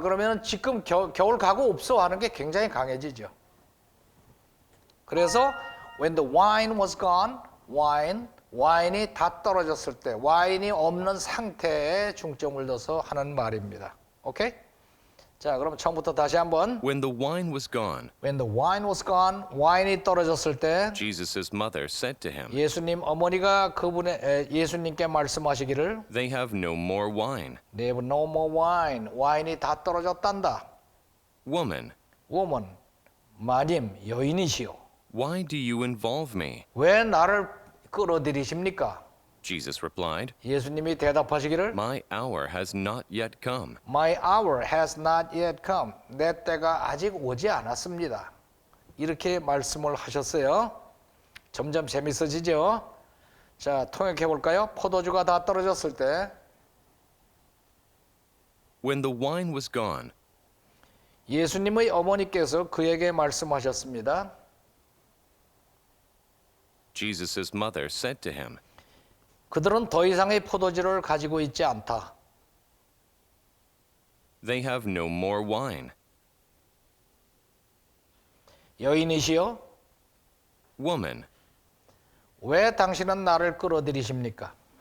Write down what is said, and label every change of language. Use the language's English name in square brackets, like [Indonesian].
[Korean] 그러면은 지금 겨울 가고 없어 하는 게 굉장히 강해지죠. 그래서 [English] when the wine was gone, [Korean] 와인이 다 떨어졌을 때, 와인이 없는 상태에 중점을 둬서 하는 말입니다. 오케이? 자, 그럼 처음부터 다시 한번. [English] When the wine was gone, When the wine was gone, [Korean] 와인이 떨어졌을 때 [English] Jesus' mother said to him, [Korean] 예수님 어머니가 예수님께 말씀하시기를 [English] They have no more wine. They have no more wine. [Korean] 와인이 다 떨어졌단다. [English] Woman, Woman, [Korean] 마님, 여인이시여. [English] why do you involve me? [Korean] 왜 나를 끌어들이십니까? [English] Jesus replied, [Korean] 예수님이 대답하시기를 [English] My hour has not yet come. My hour has not yet come. [Korean] 내 때가 아직 오지 않았습니다. 이렇게 말씀을 하셨어요. 점점 재밌어지죠? 자, 통역해 볼까요? 포도주가 다 떨어졌을 때 [English] When the wine was gone, [Korean] 예수님의 어머니께서 그에게 말씀하셨습니다. [English] Jesus' mother said to him, [Korean] 그들은 더 이상의 포도주를 가지고 있지 않다. [English] They have no more wine. [Korean] 여인이시여, [English] Woman, [Korean] 왜 당신은 나를 끌어들이십니까?